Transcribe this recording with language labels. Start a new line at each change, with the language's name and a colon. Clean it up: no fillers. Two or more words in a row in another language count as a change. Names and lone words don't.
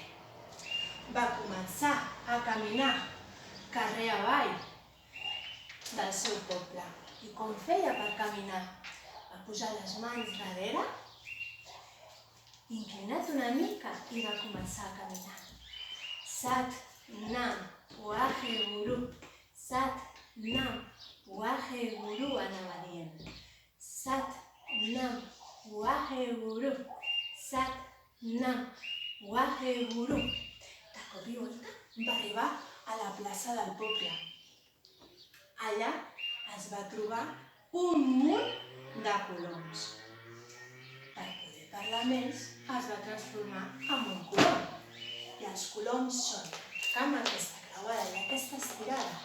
Catalan: Va començar a caminar carrer avall del seu poble. I com feia per caminar? Va posar les mans darrere, inclinat una mica i va començar a caminar.
Punjabi: Sat, nam, wahe guru. Sat, nam, wahe guru,
Catalan: anava dient.
Punjabi: Sat, nam, wahe guru. Sat, nam, wahe guru.
Catalan: De cop i volta va arribar a la plaça del poble. Allà es va trobar un munt de coloms. Per poder parlar més, es va transformar en un colom. I els coloms són amb aquesta creuada i aquesta estirada.